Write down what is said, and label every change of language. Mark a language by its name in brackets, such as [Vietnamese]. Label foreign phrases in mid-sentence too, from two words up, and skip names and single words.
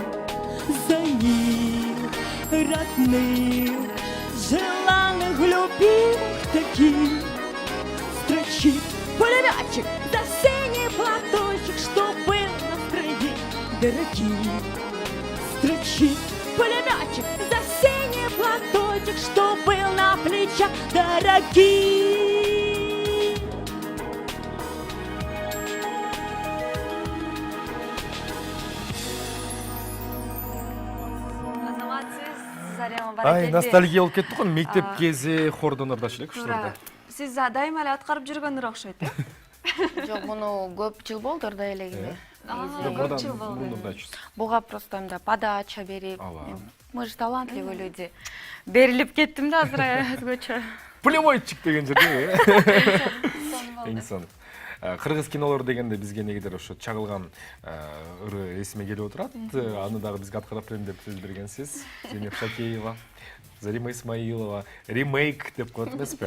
[Russian] За них родных, желанных, любимых таких строчит пулеметчик за синий платочек, что был на стройке дорогих. Строчит пулеметчик за синий платочек, что был на плечах дорогих. [Kyrgyz] Азамат, сиз Зарема Ай, баракелди. ностальгия болуп кетти го, мектеп кези хордон ырдаш элек Туура. ушуларда. Сиз дайыма эле аткарып жүргөндөр окшойт, э? Жок, муну көп жыл болду ырдай элегине. Көп жыл болду. Ырдачыз. Буга просто мындай подача берип. Ала. [Russian] Мы же талантливые люди. [Kyrgyz] Берилип кеттим да азыр өзгөчө. Пулеметчик деген жерде. Сон болду. Эң сон. Кыргыз кинолор дегенде бизге негедир ошо чагылган ыры эсиме келип отурат. Аны дагы бизге аткарып берем деп сөз бергенсиз. Зейнеп Шакеева, Зарима Исмаилова ремейк деп коет эмеспи?